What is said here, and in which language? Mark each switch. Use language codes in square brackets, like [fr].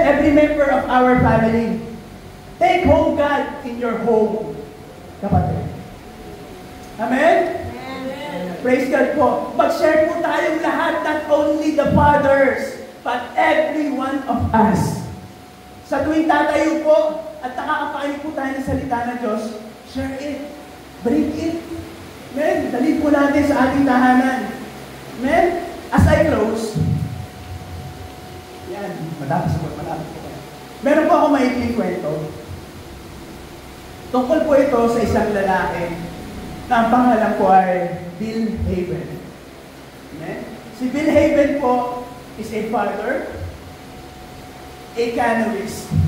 [en] Every member of our family. Take home God in your home. Kapatid. Amen? Praise God po. [tl] Mag-share po tayong lahat, [en] not only the fathers, but every one of us. [tl] Sa tuwing tatayo po, at nakakapakinig po tayo ng salita ng Diyos, [en] share it. Bring it. [tl] Amen? Dalhin po natin sa ating tahanan. Amen? [en] As I close, [tl] yan, malapit po. Meron po ako maikling kwento. Tungkol po ito sa isang lalaki na ang pangalan po ay Bill Haven. Amen? Si Bill Haven po [en] is a father, a canoeist.